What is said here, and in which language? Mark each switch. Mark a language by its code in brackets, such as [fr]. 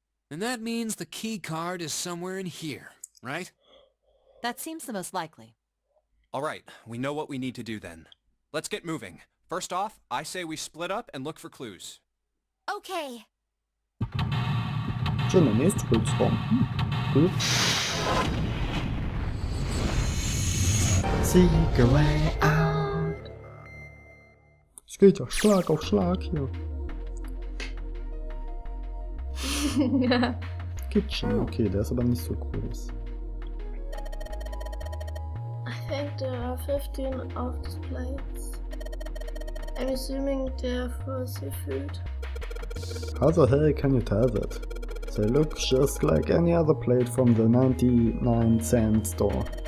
[en] And that means the key card is somewhere in here, right? That seems the most likely. Alright, we know what we need to do then. Let's get moving. First off, I say we split up and look for clues. Okay. [de] Schon der nächste Rückraum. Cool. [en] Seek a way out. [de] Es geht ja Schlag auf Schlag hier. Kitchen, okay, der ist aber nicht so groß. [en] I think there are 15 of these plates. I'm assuming they're for seafood. How the hell can you tell that? They look just like any other plate from the 99-cent store.